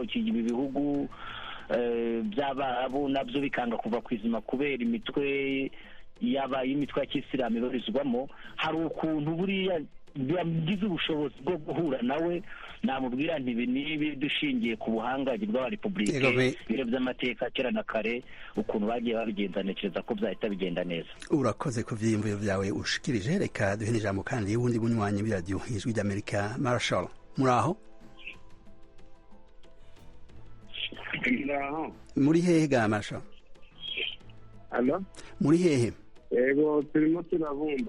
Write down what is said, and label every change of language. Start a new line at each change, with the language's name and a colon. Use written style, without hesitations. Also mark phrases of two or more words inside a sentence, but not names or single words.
Kinyarwanda: Ibi bihugu by'Abarabu nabyo bikanga kuva ku izima kubera imitwe y'imitwe ya kisilamu ibarizwamo. Hari ukuntu buriya bigize ubushobozi bwo guhura nawe, namubwira nti ibi nibi dushingiye ku buhangange bw'abarepublike, biro by'amateka kera na kare ukuntu bagiye babigenza, ntekereza ko byahita bigenda neza.
Rundi: Urakoze ku vyiyumviro vyawe ushikirije. Reka duhe n'ijambo kandi y'uwundi bunywanyi b'iradiyo ijwi ry'Amerika, Marshall. Muraho? Muri hehe ga Marshall? Alo? Muri hehe? Yego, turimo turabumba.